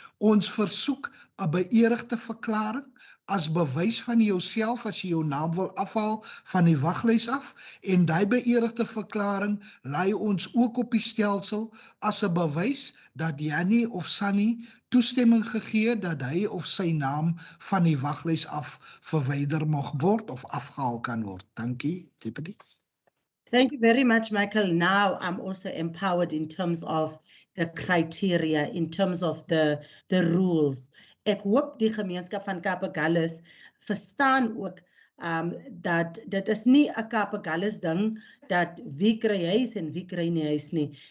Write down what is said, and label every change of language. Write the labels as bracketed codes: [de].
[af] Ons versoek 'n beëdigde verklaring as bewys van jouself as jy jou naam wil afhaal van die waglys af en daai beëdigde verklaring lei ons ook op die stelsel as 'n bewys dat Jannie of Sunny toestemming gegee dat hy of sy naam van die waglys af verwyder mag word of afgehaal kan word. Dankie, Deputy. [en] Thank you very much, Michael. Now I'm also empowered in terms of the criteria, in terms of the rules. [af] Ek hoop die gemeenskap van Kaapagallus verstaan ook dat dit is nie 'n Kaapagallus ding dat wie kry huis en wie kry nie huis nie.